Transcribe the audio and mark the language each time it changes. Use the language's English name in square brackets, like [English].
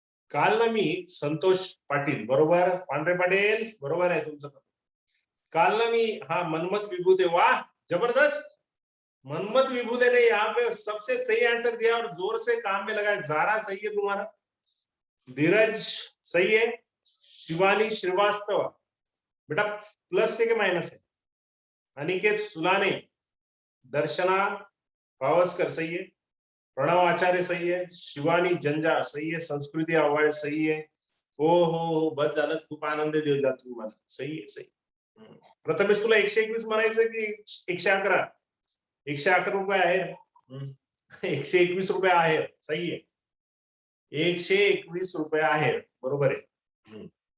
[Marathi] कालनामी संतोष पाटील बरोबर, पांढरे पाटील बरोबर आहे तुमचं। [Hindi] कालनामी, हाँ मनमत विभूते, वाह जबरदस्त, मनमत विभूते ने यहाँ पे सबसे सही आंसर दिया और जोर से काम में लगाया। जारा सही है तुम्हारा, धीरज सही है, शिवानी श्रीवास्तव बेटा प्लस से के माइनस है, अनिकेत सुलाने, दर्शना पावस्कर सही है, प्रणव आचार्य सही है, शिवानी जंजा सही है, संस्कृती आवाज सही है। [Marathi] हो बस झालं, खूप आनंद दिला तुम्हाला, सही आहे सही। प्रथमेश तुला 121 म्हणायचं की 111? 111 रुपये आहे, 121 रुपये आहे, सही आहे, 121 रुपये आहे, बरोबर आहे।